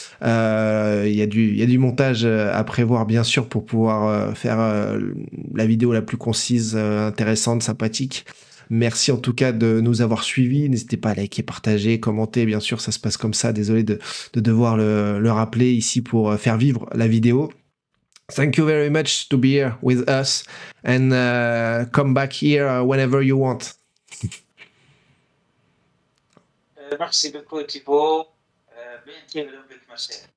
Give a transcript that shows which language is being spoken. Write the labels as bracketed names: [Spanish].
[French] Il y a du montage à prévoir, bien sûr, pour pouvoir faire la vidéo la plus concise, intéressante, sympathique. Merci en tout cas de nous avoir suivis. N'hésitez pas à liker, partager, commenter. Bien sûr, ça se passe comme ça. Désolé de devoir le rappeler ici pour faire vivre la vidéo. [English] Thank you very much to be here with us, and come back here whenever you want. [French] Merci beaucoup Thibaut. Bien avec Marseille.